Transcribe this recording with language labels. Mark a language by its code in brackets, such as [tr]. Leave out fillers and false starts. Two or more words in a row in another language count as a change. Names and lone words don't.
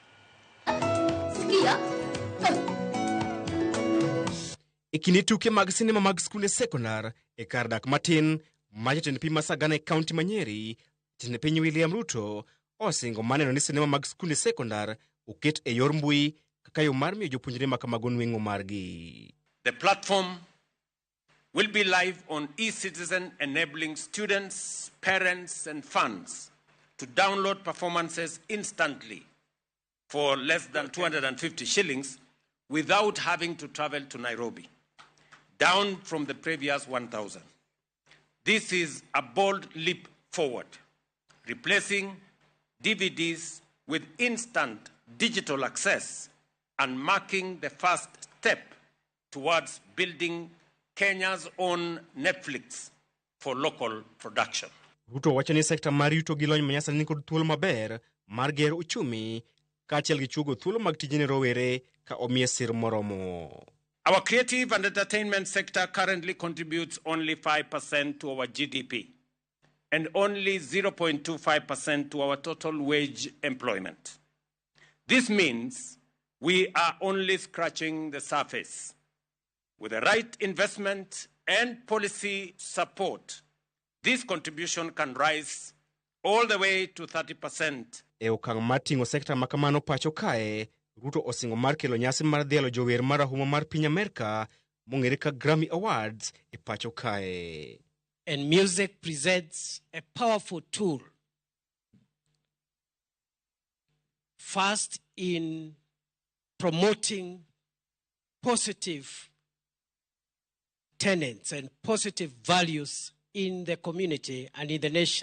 [luo] E kinde tuke mag sinema mag skunde sekondar e kar dak matin ma jatend piny Masagana e kaunti ma Nyeri, jatend piny William Ruto osingo maneno ni sinema mag skunde sekondar oket e yor mbui kaka yo mar miyo jopuonjre ma kamago nweng'o margi. [en] The platform will be live on eCitizen, enabling students, parents and fans to download performances instantly for less than 250 shillings without having to travel to Nairobi, down from the previous 1,000. This is a bold leap forward, replacing DVDs with instant digital access and marking the first step towards building Kenya's own Netflix for local production. [luo] Ruto wacho ni sekta mar yuto gi lony manyasani ni kod thuolo maber mar gero uchumi kaachiel gi chugo thuolo mag tijene rowere ka omiye sir moromo. [en] Our creative and entertainment sector currently contributes only 5% to our GDP and only 0.25% to our total wage employment. This means we are only scratching the surface. With the right investment and policy support, this contribution can rise all the way to 30%. [luo] E okang' mar ting'o sekta makamano pacho kae, Ruto osingo mar kelo nyasi mar dhialo jower marahuma mar piny Amerika mong'ere ka Grammy Awards e pacho kae. [en] And music presents a powerful tool, first in promoting positive tenets and positive values in the community and in the nation.